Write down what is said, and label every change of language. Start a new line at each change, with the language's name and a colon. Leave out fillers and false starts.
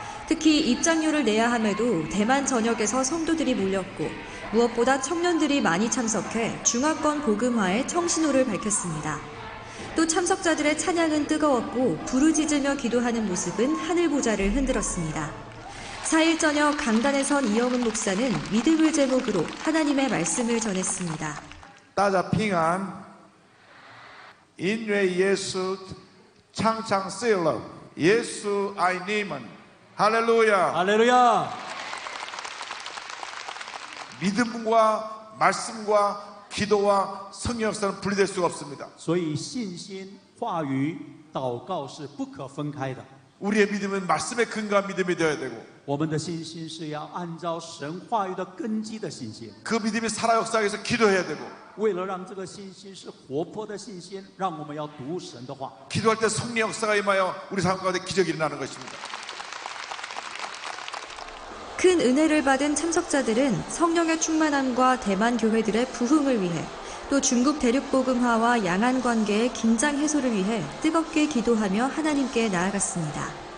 Korean: 특히 입장료를 내야 함에도 대만 전역에서 성도들이 몰렸고 무엇보다 청년들이 많이 참석해 중화권 복음화의 청신호를 밝혔습니다. 또 참석자들의 찬양은 뜨거웠고 부르짖으며 기도하는 모습은 하늘 보좌를 흔들었습니다. 4일 저녁 강단에 선 이영훈 목사는 믿음을 제목으로 하나님의 말씀을 전했습니다.
Chinese: 大家平安，因为耶稣常常说了，耶稣爱你们，哈利路亚，
Korean: 할렐루야. 믿음과 말씀과 기도와 성령 역사는 분리될 수가 없습니다.
Chinese: 所以信心、话语、祷告是不可分开的。
Korean: 우리의 믿음은 말씀의 근거한 믿음이 되어야 되고
Chinese: 我们的信心是要按照神话语的根基的信心。
Korean: 그 믿음이 살아 역사하기 위해서 기도해야 되고
Chinese: 为了让这个信心是活泼的信心，让我们要读神的话。
Korean: 기도할 때 성령 역사가 임하여 우리 삶 가운데 기적이 일어나는 것입니다. 큰 은혜를 받은 참석자들은 성령의 충만함과 대만 교회들의 부흥을 위해 또 중국 대륙 복음화와 양안 관계의 긴장 해소를 위해 뜨겁게 기도하며 하나님께 나아갔습니다.